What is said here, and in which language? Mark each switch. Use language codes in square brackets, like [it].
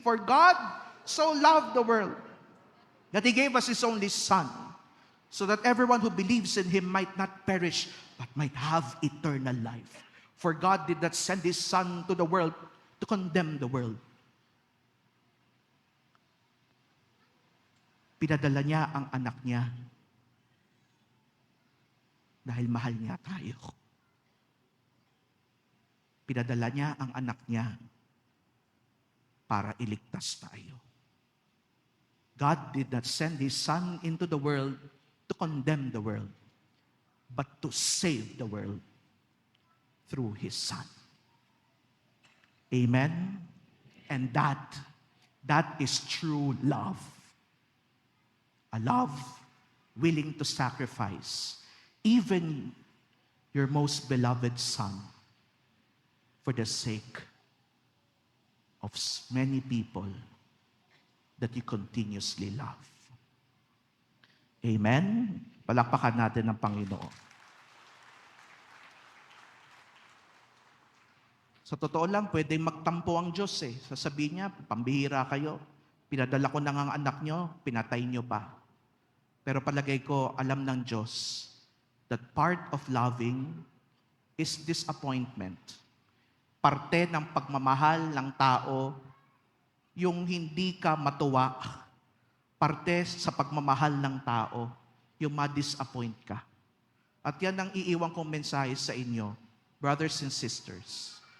[en] For God so loved the world that He gave us His only Son, so that everyone who believes in Him might not perish, but might have eternal life. For God did not send His Son to the world to condemn the world. [tl] Pinadala niya ang anak niya dahil mahal niya tayo. Pinadala niya ang anak niya para iligtas tayo. [en] God did not send His Son into the world to condemn the world, but to save the world through His Son. Amen? And that is true love. A love willing to sacrifice even your most beloved son for the sake of many people that you continuously love. Amen? [tl] Palakpakan natin ang Panginoon. Sa totoo lang, pwedeng magtampo ang Diyos eh. Sasabihin niya, pambihira kayo. Pinadala ko na ang anak niyo, pinatay niyo pa. Pero palagay ko, alam ng Diyos [en] that part of loving is disappointment. [tl] Parte ng pagmamahal ng tao, yung hindi ka matuwa parte sa pagmamahal ng tao, yung ma-disappoint ka. At yan ang iiwan kong mensahe sa inyo, [en] brothers and sisters.